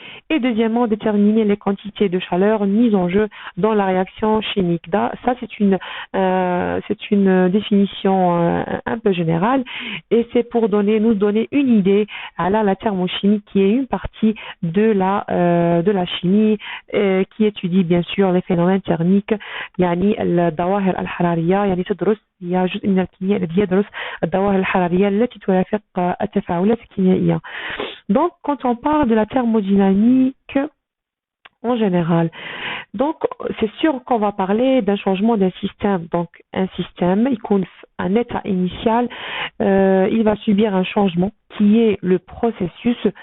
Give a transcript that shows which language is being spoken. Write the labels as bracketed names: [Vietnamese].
[French] Et deuxièmement, déterminer les quantités de chaleur mises en jeu dans la réaction chimique. Ça, c'est une définition un peu générale et c'est pour nous donner une idée à la thermochimie qui est une partie de la chimie qui étudie bien sûr les phénomènes thermiques. [Arabic] يعني الظواهر الحرارية يعني تدرس هي جزء من الكيمياء الذي يدرس الظواهر الحرارية التي ترافق التفاعلات الكيميائية. [French] Donc, quand on parle de la thermodynamique en général, donc c'est sûr qu'on va parler d'un changement d'un système. Donc, un système, il compte un état initial, il va subir un changement qui est le processus.